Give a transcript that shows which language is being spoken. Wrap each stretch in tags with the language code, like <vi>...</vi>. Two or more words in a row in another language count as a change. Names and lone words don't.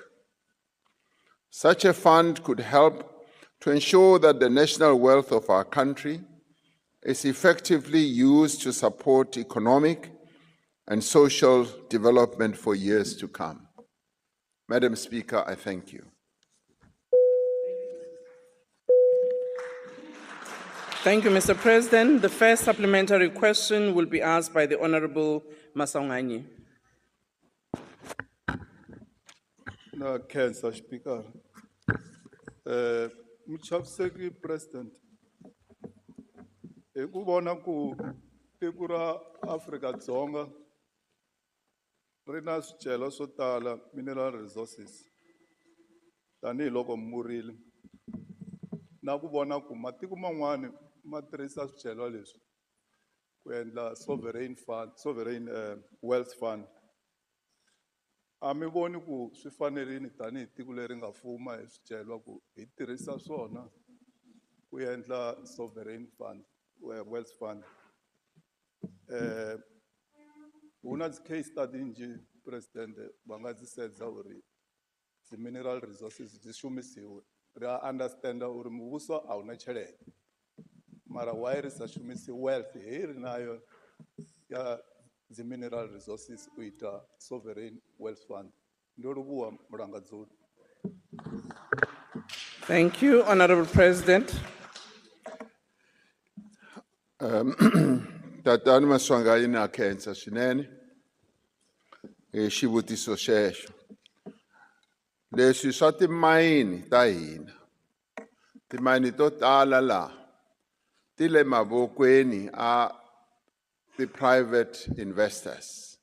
<en>Such a fund could help to ensure that the national wealth of our country is effectively used to support economic and social development for years to come. Madam Speaker, I thank you. Thank you, Mr. President. The first supplementary question will be asked by the Honorable Masanganyi.</en> <ts>Na Cancer Speaker. Muchaviseki President. Ku vona ku tiko ra Afrika-Dzonga ri na swicelwa swo tala,</ts> <en>mineral resources.</en> <ts>Tanihi loko murile. Na ku vona ku matiko man'wana ma tirhisa swicelwa leswi ku endla</ts> <en>sovereign wealth fund.</en> <ts>A mi voni ku swi fanerile tanihi tiko leri nga fuma hi swicelwa ku hi tirhisa swona ku endla</ts> <en>sovereign fund, wealth fund.</en> <ve>Una</ve> <en>case study</en> <ve>nje President va nga dzi sedza uri</ve> <en>the mineral resources</en> <ve>dzi shumisiwe. Ra understand uri muvhuso a una tshelede. Mara why ri sa shumisi wealth hi ri nayo ya</ve> <en>the mineral resources</en> <ve>u ita</ve> <en>sovereign wealth fund.</en> <ve>Ndo livhuwa mulangadzuli.</ve> <en>Thank you, Honorable President.</en> <ts>Tatani Maswanganyi na khensa swinene hi xivutiso xexo. Leswi swa timayini ta hina, timayini to tala laha ti le mavokweni a ti-</ts> <en>private investors.</en>